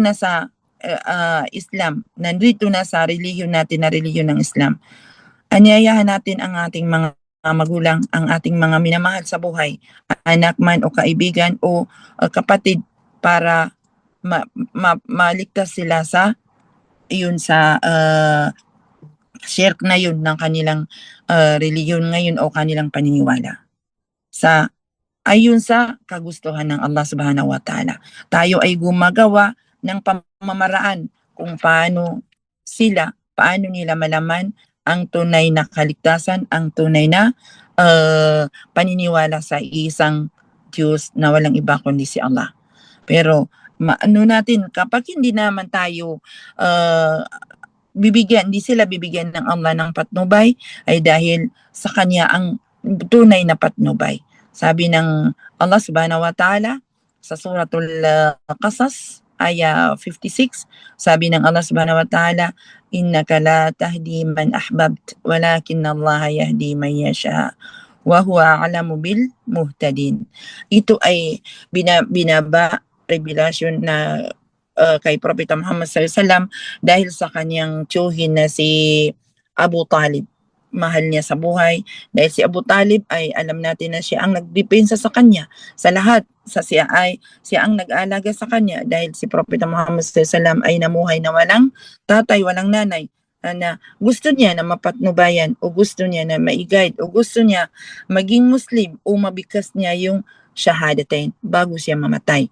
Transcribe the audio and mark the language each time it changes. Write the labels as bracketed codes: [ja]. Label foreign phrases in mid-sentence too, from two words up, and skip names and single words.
[tl] na sa Islam, nandito na sa relihiyon natin na relihiyon ng Islam, anyayahan natin ang ating mga magulang, ang ating mga minamahal sa buhay, anak man o kaibigan o kapatid, para maligtas sila sa shirk na yun ng kanilang relihiyon ngayon o kanilang paniniwala. Ayon sa kagustuhan ng Allah [ar] سبحانه وتعالى. [tl] Tayo ay gumagawa ng pamamaraan kung paano nila malaman ang tunay na kaligtasan, ang tunay na paniniwala sa isang Diyos na walang iba kundi si Allah. Pero natin, kapag hindi naman tayo hindi sila bibigyan ng Allah ng patnubay, ay dahil sa kanya ang tunay na patnubay. Sabi ng Allah [ar] سبحانه وتعالى [tl] sa suratul Qasas, aya 56, sabi ng [ar] الله سبحانه وتعالى إنك لا تهدي من أحببت ولكن الله يهدي من يشاء وهو أعلم بالمهتدين. [tl] Ito ay revelation na kay Propeta Muhammad [ar] صلى الله عليه وسلم [tl] dahil sa kanyang tiyuhin na si Abu Talib. mahal niya sa buhay. Dahil si Abu Talib ay alam natin na siya ang nagdepensa sa kanya sa lahat. Siya ang nag-aalaga sa kanya dahil si Propeta Muhammad SAW ay namuhay na walang tatay, walang nanay, na gusto niya na mapatnubayan o gusto niya na ma-guide o gusto niya maging Muslim o mabigkas niya yung shahadatain bago siya mamatay.